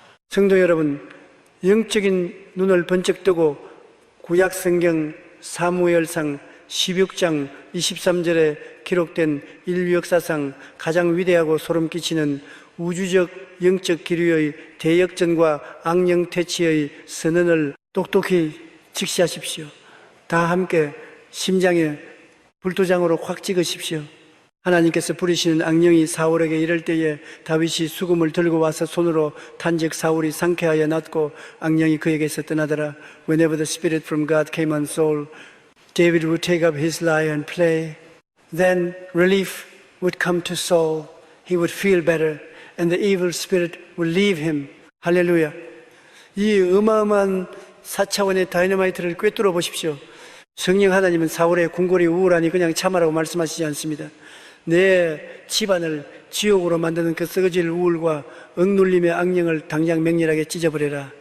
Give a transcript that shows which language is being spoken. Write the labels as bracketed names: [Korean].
[Korean] 성도 여러분, 영적인 눈을 번쩍 뜨고 구약 성경 사무엘상 16장 23절에 기록된 인류 역사상 가장 위대하고 소름 끼치는 우주적 영적 기류의 대역전과 악령 퇴치의 선언을 똑똑히 직시하십시오. 다 함께 심장에 불도장으로 확 찍으십시오. 하나님께서 부리시는 악령이 사울에게 이럴 때에 다윗이 수금을 들고 와서 손으로 탄즉 사울이 상쾌하여 낫고 악령이 그에게서 떠나더라. [English] Whenever the spirit from God came on Saul, David would take up his lyre and play. Then relief would come to Saul. He would feel better and the evil spirit would leave him. [Korean] 할렐루야. 이 어마어마한 4차원의 다이너마이트를 꿰뚫어 보십시오. 성령 하나님은 사울의 궁궐이 우울하니 그냥 참아라고 말씀하시지 않습니다. 내 집안을 지옥으로 만드는 그 썩어질 우울과 억눌림의 악령을 당장 맹렬하게 찢어버려라.